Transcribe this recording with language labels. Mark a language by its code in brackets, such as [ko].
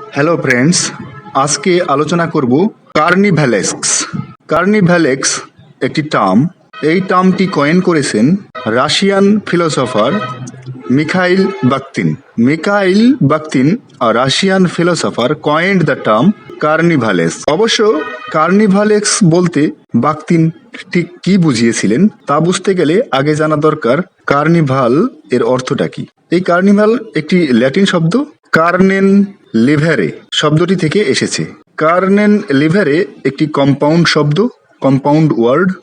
[bn] Hello friends, আজকে আলোচনা করব কার্নিভ্যালেস্কস। কার্নিভ্যালেস্ক একটি টার্ম। এই টার্মটি কয়েন করেছেন Russian philosopher Mikhail বাকতিন। [en] Mikhail Bakhtin, a Russian philosopher, coined the term carnivalesque. [bn] অবশ্য কার্নিভালেস্ক বলতে বাকতিন ঠিক কি বুঝিয়েছিলেন তা বুঝতে গেলে আগে জানা দরকার কার্নিভাল এর অর্থটা কি। এই কার্নিভাল একটি ল্যাটিন শব্দ, কার্নেন লিভারে শব্দটি থেকে এসেছে। কার্নেন লিভারে একটি কম্পাউন্ড শব্দ, কম্পাউন্ড ওয়ার্ড।